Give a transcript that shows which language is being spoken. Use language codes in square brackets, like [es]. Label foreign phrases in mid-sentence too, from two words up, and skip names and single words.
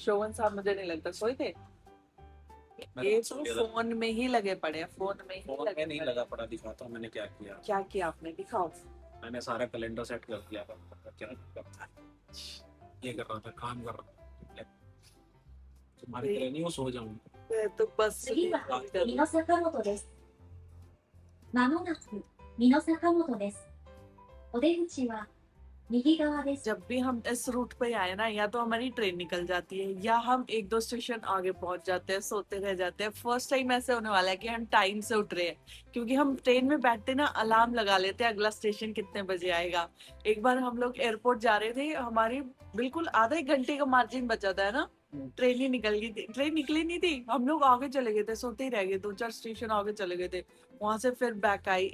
[hi] शोभन साहब मुझे नहीं लगता सोए थे, ये तो फोन में ही लगे पड़े हैं, फोन में ही फोन में नहीं लगा पड़ा। दिखाता हूँ मैंने क्या किया। क्या किया आपने, दिखाओ। मैंने सारा कैलेंडर सेट कर दिया था, क्या करता है, ये कर रहा था, काम कर रहा था, तुम्हारी तरह नहीं वो सो जाऊंगा। मैं तो बस [ja] 次は [hi] बात कर [ja] 美濃坂本です。まもなく美濃坂本です。お出口は右側です。 [hi] जब भी हम इस रूट पे आए ना, या तो हमारी ट्रेन निकल जाती है या हम एक दो स्टेशन आगे पहुंच जाते हैं, सोते रह जाते हैं। [en] first time [hi] ऐसे होने वाला है कि हम टाइम से उठ रहे हैं, क्योंकि हम ट्रेन में बैठते ना अलार्म लगा लेते हैं अगला स्टेशन कितने बजे आएगा। एक बार हम लोग एयरपोर्ट जा रहे थे, हमारी बिल्कुल आधा एक घंटे का मार्जिन बचा था ना, ट्रेन ही निकल गई थी, ट्रेन निकली नहीं थी, हम लोग आगे चले गए थे, सोते ही रह गए, 2-4 स्टेशन आगे चले गए थे, वहां से फिर बैक आई।